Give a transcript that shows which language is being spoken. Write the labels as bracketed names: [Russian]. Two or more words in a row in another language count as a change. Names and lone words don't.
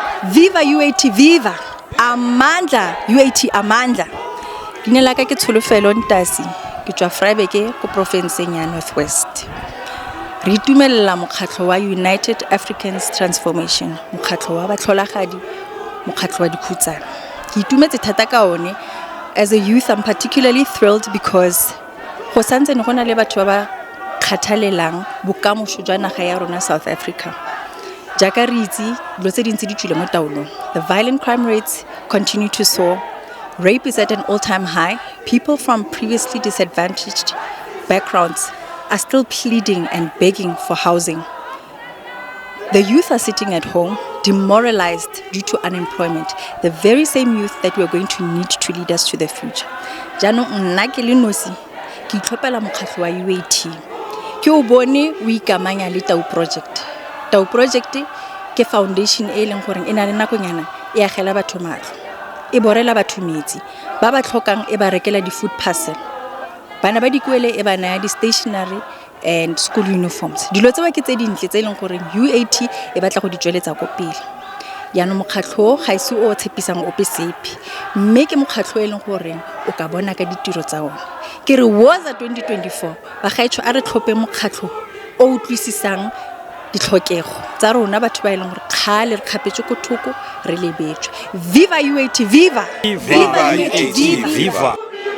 [Tswana] Viva UAT, viva! Amandla, UAT, amandla. Dinela ka ke tsholofelo ntasi, ke tswa Vryburg ko provinceng ya North West. Re itumella mokgatlo wa United Africans Transformation, mokgatlo wa batlholagadi, mokgatlo wa dikhutsana. Ke itumetse thata ka one. [English] As a youth, I'm particularly thrilled because [Tswana] go santse ne gona le batho ba ba kgathalelang bokamoso jwa naga ya rona South Africa. Jaka re itse dilo tse dintsi di tswile mo taolong. [English] The violent crime rates continue to soar. Rape is at an all-time high. People from previously disadvantaged backgrounds are still pleading and begging for housing. The youth are sitting at home, demoralized due to unemployment. The very same youth that we are going to need to lead us to the future. [Tswana] Jano nna ke le nosi ke itlhophela mokgatlo wa UAT. Ke o bone o ikamanya le Tau project. Tau project ke foundation e leng gore ena le nakonyana e agela batho matlo. E borela batho metsi. Ba ba tlhokang e ba rekela di [English] food parcel. [Tswana] Bana ba dikuele e ba naya di [English] stationery and school uniforms. [Tswana] Dilo tse ba ke tse dintle tse leng gore UAT e batla go di tsweletsa go pele. Yana mokgatlo ga ise o tshepisang ope sepe. Mme ke mokgatlo e leng gore o ka bona ka ditiro tsa ona. Ke re woza 2024 ba gaetsho a re tlhophe mokgatlo o utlwisisang ditlhokego tsa rona batho ba e leng gore khale re khapetse ko thoko re lebetswe. Viva UAT, viva! Viva UAT, viva!